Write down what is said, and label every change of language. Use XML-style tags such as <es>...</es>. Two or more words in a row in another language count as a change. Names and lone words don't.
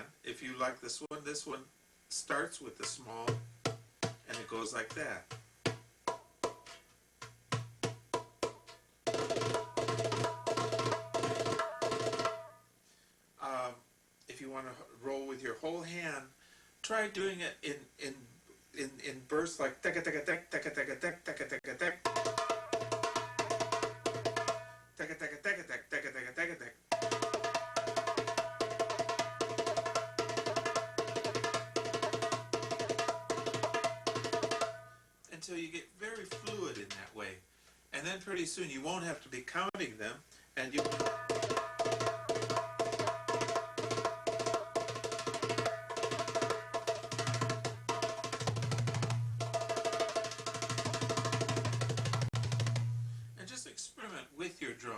<en>If you like this one starts with the small and it goes like that. If you you want to roll with your whole hand, try doing it in bursts like taka taka tak taka taka tak taka taka tak taka taka taka tak taka taka taka tak. Until you get very fluid in that way. And then pretty soon you won't have to be counting them, and you and just experiment with your drum.</en>